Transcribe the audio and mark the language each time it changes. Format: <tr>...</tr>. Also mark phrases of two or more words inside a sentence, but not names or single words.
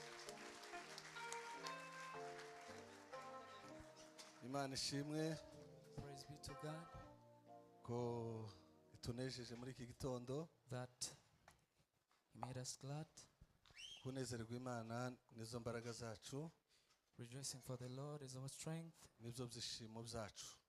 <rw>Imana ishimwe.</rw> <en>Praise be to God</en> <rw>Ko itunejeje muri iki gitondo.</rw> <en>that He made us glad.</en> <rw>Kunezerwa Imana nizo mbaraga zacu.</rw> <en>Rejoicing for the Lord is our strength.</en> <rw>Nibyo byishimo byacu.</rw>